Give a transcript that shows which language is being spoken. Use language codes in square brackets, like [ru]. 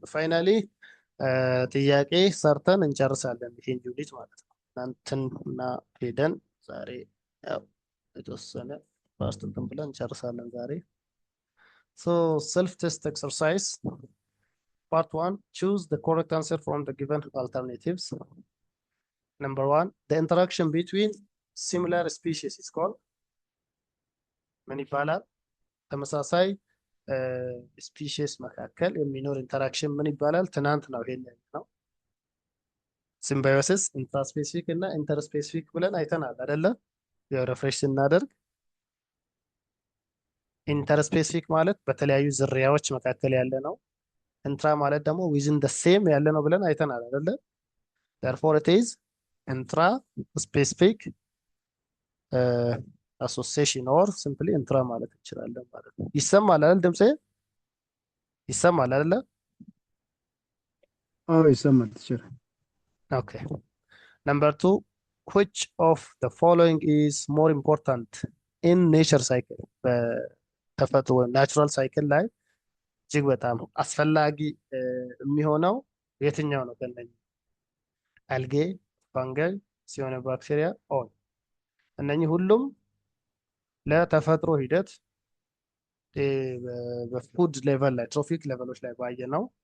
[am] Finally ጥያቄ ሰርተን እንጨርሳለን ይሄን ዩኒት ማለት ነው። እናንተና ሄደን ዛሬ ያው የተወሰነ ፓርት እንትን ብለን እንጨርሳለን ዛሬ። [en] So self test exercise part 1, choose the correct answer from the given alternatives. Number 1, the interaction between similar species is called [am] ምን ይባላል? ተመሳሳይ ስፒሺስ መካከል የሚኖር ኢንተራክሽን ምን ይባላል? ትናንት ነው ይሄን ነው ሲምባዮሲስ፣ ኢንትራስፔሲፊክ እና ኢንተርስፔሲፊክ ብለን አይተናል አይደለ? ያው ሪፍሬሽ ስናደርግ ኢንተርስፔሲፊክ ማለት በተለያዩ ዝርያዎች መካከል ያለ ነው። ኢንትራ ማለት ደግሞ ዊዝን ደ ሴም ያለ ነው ብለን አይተናል አይደለ? [en] therefore it is intra specific association or simply intra [am] ማለት እንችላለን ማለት ነው። ይሰማል አይደል? ድምጼ ይሰማል አይደለ? ይሰማል ትችላል። [en] Okay. Number 2, which of the following is more important in nature cycle? [am] በተፈጥሮ ናቹራል ሳይክል ላይ እጅግ በጣም አስፈላጊ የሚሆነው የትኛው ነው? ከነኚህ አልጌ፣ ፈንገል፣ ሲሆን ባክቴሪያ፣ ኦል እነኚህ ሁሉም ለተፈጥሮ ሂደት በፉድ ሌቨል ላይ ትሮፊክ ሌቨሎች ላይ ባየ ነው